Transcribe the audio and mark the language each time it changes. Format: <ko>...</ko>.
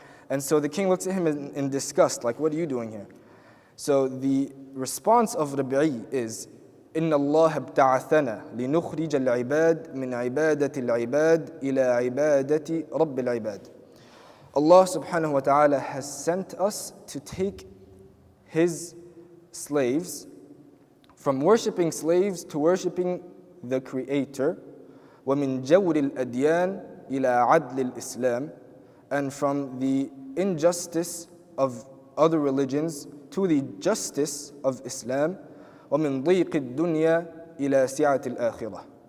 <en>And so the king looks at him in disgust, like, what are you doing here? So the response of Rabi'i is,</en> <ar>إن الله ابتعثنا لنخرج العباد من عبادة العباد إلى عبادة رب العباد.</ar> <en>Allah subhanahu wa ta'ala has sent us to take his slaves from worshipping slaves to worshipping the Creator,</en> <ar>ومن جور الأديان إلى عدل الإسلام,</ar> <en>and from the injustice of other religions to the justice of Islam,</en> <ar>ومن ضيق الدنيا إلى سعة الآخرة,</ar>